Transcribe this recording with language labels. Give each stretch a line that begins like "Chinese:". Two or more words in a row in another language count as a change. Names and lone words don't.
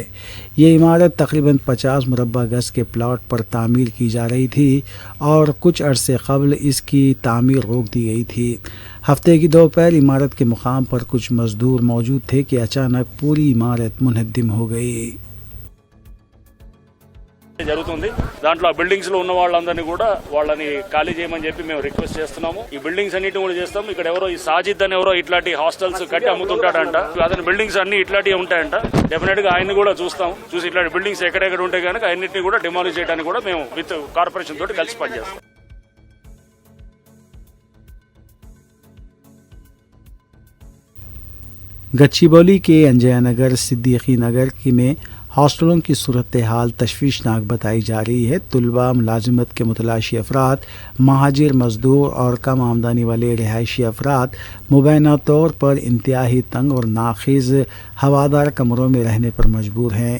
Urdu: یہ عمارت تقریباً 50 مربع گز کے پلاٹ پر تعمیر کی جا رہی تھی اور کچھ عرصے قبل اس کی تعمیر روک دی گئی تھی۔ ہفتے کی دوپہر عمارت کے مقام پر کچھ مزدور موجود تھے کہ اچانک پوری عمارت منہدم ہو گئی۔
Telugu: జరుగుతుంది దాంట్లో బిల్డింగ్స్ లో ఉన్న వాళ్ళందరినీ కూడా వాళ్ళని ఖాళీ చేయమని చెప్పి మేము రిక్వెస్ట్ చేస్తున్నాము। ఈ బిల్డింగ్స్ అన్నిటి కూడా చేస్తాం। ఇక్కడ ఎవరో ఈ సాజిద్ అని ఎవరో ఇట్లాంటి హాస్టల్స్ కట్టి అమ్ముతుంటాడంట, అతని బిల్డింగ్స్ అన్ని ఇట్లాంటివి ఉంటాయంట। డెఫినెట్ గా ఆయన్ని కూడా చూస్తాం, చూసి ఇట్లాంటి బిల్డింగ్స్ ఎక్కడెక్కడ ఉంటాయి కనుక అన్నింటినీ కూడా డిమాలిష్ చేయడానికి కూడా మేము
English: with corporation
Telugu: తోటి కలిసి పనిచేస్తాం।
Urdu: گچی باؤلی کے انجے نگر، صدیقی نگر میں ہاسٹلوں کی صورتحال تشویشناک بتائی جا رہی ہے۔ طلباء، ملازمت کے متلاشی افراد، مہاجر مزدور اور کم آمدنی والے رہائشی افراد مبینہ طور پر انتہائی تنگ اور ناقص ہوادار کمروں میں رہنے پر مجبور ہیں۔